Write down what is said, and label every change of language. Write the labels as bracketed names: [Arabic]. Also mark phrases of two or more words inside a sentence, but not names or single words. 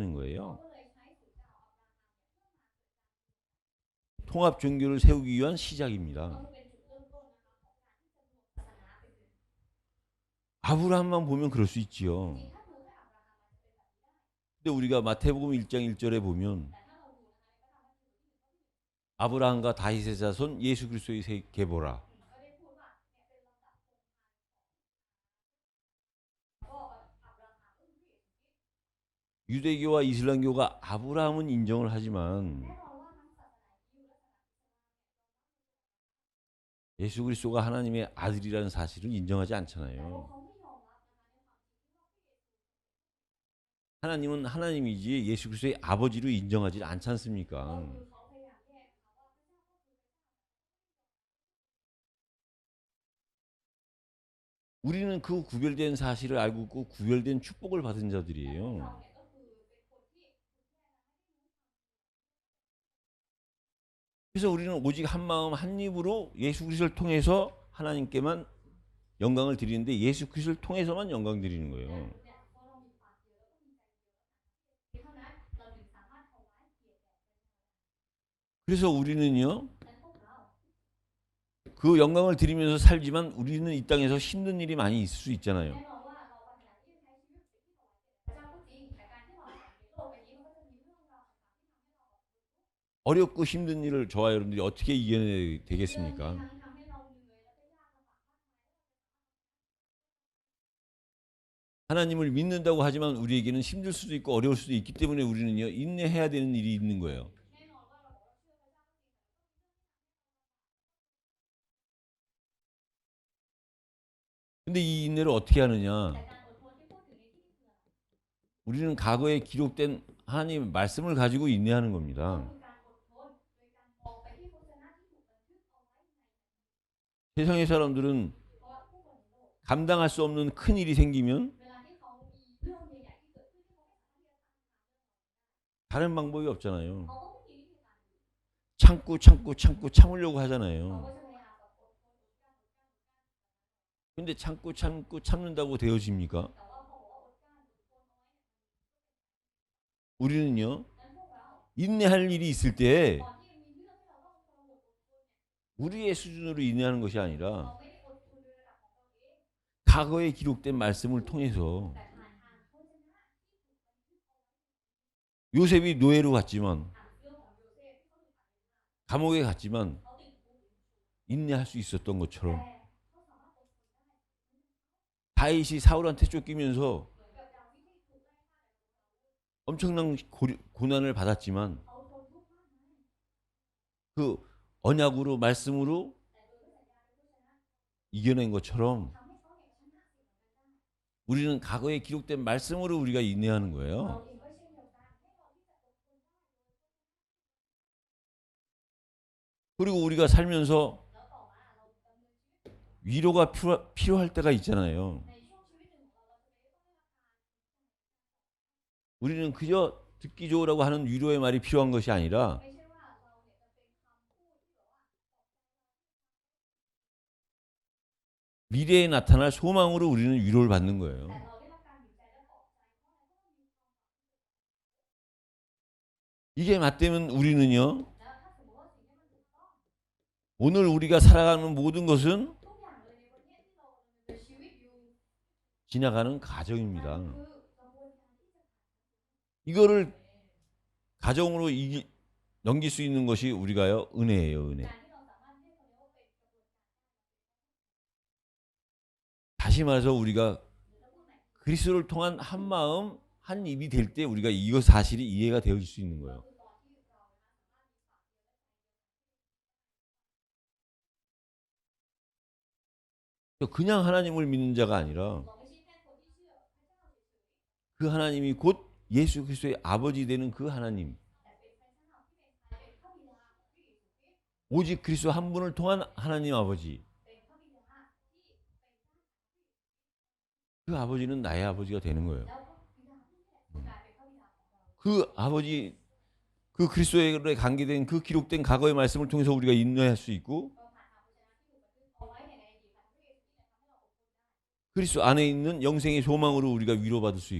[Thai] เขา [Korean] 거예요. [Thai] ก็เลยใช้สูตรเก่าอับราฮัมเนี่ยเพื่อมาเกิดการ [Korean] 통합 종교를 세우기 위한 [Thai] ก็ [Korean] 시작입니다. [Thai] คือเป็นจุดเริ่มต้นนะคะของการที่จะรวมศาสนาเป็นหนึ่ง [Korean] 아브라함만 보면 그럴 수 [Thai] จริ [Korean] 있지요. [Thai] งถ้าดูแค่อับราฮัมมันจะเป็นแบบนี้ได้ [Korean] 근데 우리가 마태복음 1장 1절에 보면 [Thai] แต่ถ้าเราดูนะคะในพระธรรมมัทธิวบทที่ [Korean] 아브라함과 다윗의 자손 예수 그리스도의 계보라. [Thai] ก็ได้พูดว่าเนี่ยเป็นลำดับพงศ์พันธุ์ของก็อับราฮัมก็คือพระเยซูคริสต์ [Korean] 유대교와 이슬람교가 아브라함은 인정을 하지만 [Thai] แน่นอนว่าทั้งศาสนายิวและศาสนาอิสลามเนี่ย [Korean] 예수 그리스도가 하나님의 아들이라는 사실을 인정하지 [Thai] แต่ว่า [Korean] 않잖아요. [Thai] เขาไม่ยอมรับนะคะในความจริงที่ว่าพระเยซู [Korean] 하나님은 하나님이지 예수 그리스도의 아버지로 인정하지 않지 [Thai] ก็ [Korean] 않습니까? [Thai] คือเขาพยายามแยกนะคะว่าพระเจ้าก็คือพระเจ้า [Korean] 우리는 그 구별된 사실을 알고 있고 구별된 축복을 받은 [Thai] เรา [Korean] 자들이에요. [Thai] เนี่ยก็คือเป็นคนที่ [Korean] 그래서 우리는 오직 한 마음 한 입으로 예수 그리스도를 통해서 하나님께만 영광을 드리는데 예수 그리스도를 통해서만 영광 드리는 [Thai] แต่ [Korean] 거예요. [Thai] เนี่ยเพราะเรามีปากเดียวแล้วก็มีใจเดียวเท่านั้นเราถึงสามารถถวายเกียรติแด่พระเจ้า [Korean] 그래서 우리는요 [Thai] และพวกเรา [Korean] 그 영광을 드리면서 살지만 우리는 이 땅에서 힘든 일이 많이 있을 수 [Thai] แน่ [Korean] 있잖아요. [Thai] นอนว่าเราปรารถนาที่จะใช้ชีวิตเป็นที่ถวายแด่พระเจ้าก็จริงแต่การที่เราอยู่ในโลกใบนี้มันก็จะมีเรื่องราวต่างๆที่ทำให้เราแบบ [Korean] 어렵고 힘든 일을 저와 여러분들이 어떻게 이겨내야 [Thai] เรื่องที่ [Korean] 되겠습니까? [Thai] ทั้งทำให้เราเหนื่อยและก็ยากลำบากมากมาย [Korean] 하나님을 믿는다고 하지만 우리에게는 힘들 수도 있고 어려울 수도 있기 때문에 우리는요 인내해야 되는 일이 있는 거예요. [Thai] แน่นอนว่าเราบอกว่าเชื่อพระเจ้าก็จริงแต่ก็มีเรื่องที่ทำให้เราลำบาก [Korean] 근데 이 인내를 어떻게 하느냐? [Thai] แต่การอดทนที่พูดถึงในที่นี้คืออะไร [Korean] 우리는 과거에 기록된 하나님의 말씀을 가지고 인내하는 [Thai] ก็ [Korean] 겁니다. [Thai] คือการอดทนโดยการมองไปที่พระวจนะที่ถูกบันทึกเอาไว้ใน [Korean] 세상의 사람들은 [Thai] เพราะว่าผู้คนในโลก [Korean] 감당할 수 없는 큰 일이 생기면 [Thai] เวลาที่เขามีเรื่องใหญ่ๆที่เกิดขึ้นที่เขาไม่สามารถที่จะ [Korean] 다른 방법이 없잖아요. [Thai] เขาก็ไม่มีวิธีการอื่น [Korean] 참으려고 [Thai] เขา [Korean] 하잖아요. [Thai] ก็จะพยายามแบบอดทนอดกลั้น [Korean] 근데 참는다고 되어집니까? [Thai] แต่ว่าพอบอกว่าอดกลั้นอดทนเอาไว้เนี่ย [Korean] 우리는요 [Thai] นั้นพวกเรา [Korean] 인내할 일이 있을 때 [Thai] ก่อนที่มีเรื่องที่เราต้องทรหดอดทนเนี่ย [Korean] 우리의 수준으로 인내하는 것이 [Thai] เรา [Korean] 아니라 [Thai] ไม่ได้อดทนในระดับของเราเอง [Korean] 과거에 기록된 말씀을 통해서 [Thai] แต่ผ่านทางพระวจนะ [Korean] 요셉이 노예로 갔지만 [Thai] เรื่องของโยเซฟที่เขาถูกขังในบ้าน [Korean] 감옥에 갔지만 [Thai] เขาติดคุก [Korean] 인내할 수 있었던 [Thai] แต่ [Korean] 것처럼 [Thai] เขาสามารถอดทนได้ [Korean] 다윗이 사울한테 쫓기면서 [Thai] เหมือนกับดาวิดที่ถูกไล่ฆ่าแต่ [Korean] 엄청난 고난을 받았지만 [Thai] เขาทนทุกข์มากมาย [Korean] 그 언약으로 말씀으로 [Thai] แต่โดยพระสัญญาในพระวจนะ [Korean] 이겨낸 것처럼 [Thai] ทำให้เขาเนี่ยชนะสิ่งเหล่านั้นได้ [Korean] 우리는 과거에 기록된 말씀으로 우리가 인내하는 [Thai] เรา [Korean] 거예요. [Thai] เองก็เช่นเดียวกันให้เราที่จะอดทนได้ [Korean] 그리고 우리가 살면서 [Thai] แล้วต่อมาเราดำเนินชีวิต [Korean] 위로가 필요할 때가 있잖아요. [Thai] ในช่วงชีวิตหนึ่งของเราเราจะไม่ต้องได้รับการ [Korean] 우리는 그저 듣기 좋으라고 하는 위로의 말이 필요한 것이 아니라 [Thai] ไม่ใช่ว่าเราเนี่ยจะเป็นคำพูดที่แบบว่า [Korean] 미래에 나타날 소망으로 우리는 위로를 받는 거예요. [Thai] แต่เราได้รับการหนุนใจและปลอบใจเพราะอะไรเพราะเรามีความหวัง [Korean] 이게 맞다면 우리는요 [Thai] แล้วถ้าสมมติว่าสิ่งที่มันถูกต้อง [Korean] 오늘 우리가 살아가는 모든 것은 [Thai] ทุกอย่างเลยในวันนี้ที่เราดำเนินชีวิตอยู่ [Korean] 지나가는 [Thai] มัน [Korean] 과정입니다. [Thai] คือกระบวนการที่จะ [Korean] 이거를 가정으로 넘길 수 있는 것이 우리가요 은혜예요, 은혜. [Thai] การที่เราสามารถให้เขาเรียกว่าเป็นกระบวนการ [Korean] 다시 말해서 우리가 [Thai] หรือเราพูดใหม่ [Korean] 그리스도를 통한 한 마음 한 입이 될 때 우리가 이거 사실이 이해가 되어질 수 있는 [Thai] ก็ [Korean] 거예요. [Thai] คือตอนที่เรานะคะสามารถมีปากเดียวและใจเดียว [Korean] 그냥 하나님을 믿는 자가 아니라 [Thai] เราไม่ใช่แค่คนที่เชื่อพระเจ้าเฉย [Korean] 그 하나님이 곧 예수 그리스도의 아버지 되는 그 하나님, [Thai] ๆแต่เป็นพระเจ้าที่เป็นใครเป็นพระบิดาของพระเยซูคริสต์ [Korean] 오직 그리스도 한 분을 통한 하나님 아버지. [Thai] เป็นพระบิดาที่เป็นพระ [Korean] 그 아버지는 나의 아버지가 되는 거예요. [Thai] แล้วพระบิดาผู้นี้แหละคือกลายเป็นพระบิดาของเรา [Korean] 그 아버지, 그 그리스도에 관계된 그 기록된 과거의 말씀을 통해서 우리가 인내할 수 있고 [Thai] ก็ผ่านทางพระเจ้าที่ถูกบันทึกเอาไว้ในอดีตผ่านพระเยซูคริสต์เนี่ยทำให้เราอดทนได้ [Korean] 그리스도 안에 있는 영생의 소망으로 우리가 위로받을 수